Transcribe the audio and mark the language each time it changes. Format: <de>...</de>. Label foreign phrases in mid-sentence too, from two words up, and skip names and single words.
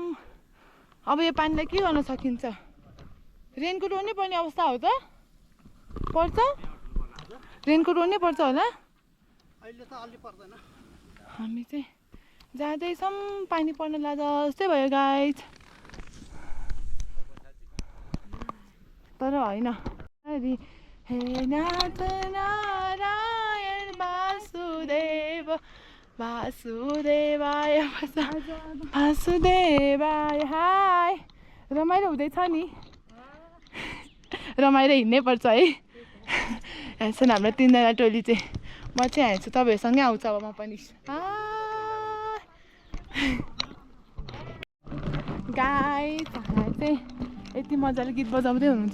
<ne>अब यो पानीलाई के गर्न सकिन्छ? रेनकोट ओर्नै पर्ने अवस्था हो त? पर्छ? रेनकोट ओर्नै पर्छ होला? अहिले त अलि पर्दैन। हामी चाहिँ जाँदैछौँ, पानी पर्न लाग्दा जस्तै भयो गाइज। तर होइन,</ne> <sa>हे नाथ नारायण वासुदेव वासुदेवाय वासुदेवाय।</sa> <ne>हाय, रमाइलो हुँदैछ नि, रमाइलो हिँड्नै पर्छ है। हेर्छन् हाम्रो 3 जना टोली चाहिँ। म चाहिँ हेर्छु, तपाईँहरूसँगै आउँछ अब म पनि। गाइस चाहिँ यति मजाले गीत बजाउँदै हुनुहुन्छ।</ne>